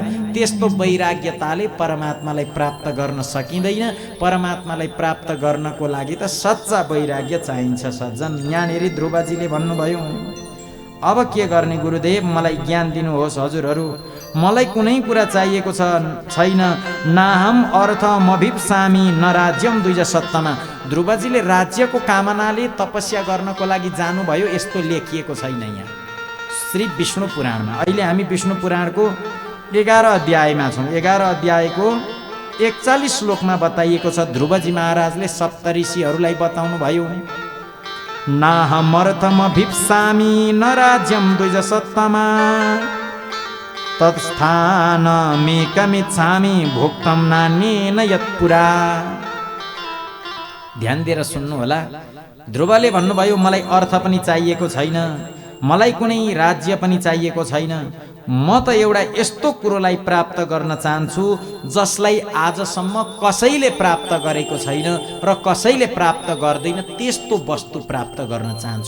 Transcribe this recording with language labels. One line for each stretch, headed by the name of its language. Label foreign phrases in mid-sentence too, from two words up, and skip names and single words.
Nepali: त्यस्तो वैराग्यताले परमात्मालाई प्राप्त गर्न सकिँदैन। परमात्मालाई प्राप्त गर्नको लागि त सच्चा वैराग्य चाहिन्छ सज्जन। यहाँनिर ध्रुवजीले भन्नुभयो, अब के गर्ने गुरुदेव, मलाई ज्ञान दिनुहोस् हजुरहरू, मलाई कुनै कुरा चाहिएको छैन।
Sanskrit: नाहम अर्थमभिप्सामि न राज्यम द्विज सत्तमा।
Nepali: ध्रुवजीले राज्यको कामनाले तपस्या गर्नको लागि जानुभयो, यस्तो लेखिएको छैन यहाँ श्री विष्णु पुराणमा। अहिले हामी विष्णु पुराणको 11 अध्यायमा छौँ। 11 अध्यायको 41 श्लोकमा बताइएको छ। ध्रुवजी महाराजले सप्तऋषिहरूलाई बताउनु भयो,
Sanskrit: नाहमर्थमभिप्सामि न राज्यं द्विजसत्तमा तत्स्थानमेकमिच्छामि भोक्तं नान्येन यत्पुरा।
Nepali: ध्यान दिएर सुन्नु होला। ध्रुवले भन्नुभयो, मलाई अर्थ पनि चाहिएको छैन, मलाई कुनै राज्य पनि चाहिएको छैन, म त एउटा यस्तो कुरोलाई प्राप्त गर्न चाहन्छु जसलाई आजसम्म कसैले प्राप्त गरेको छैन र कसैले प्राप्त गर्दैन, त्यस्तो वस्तु प्राप्त गर्न चाहन्छु।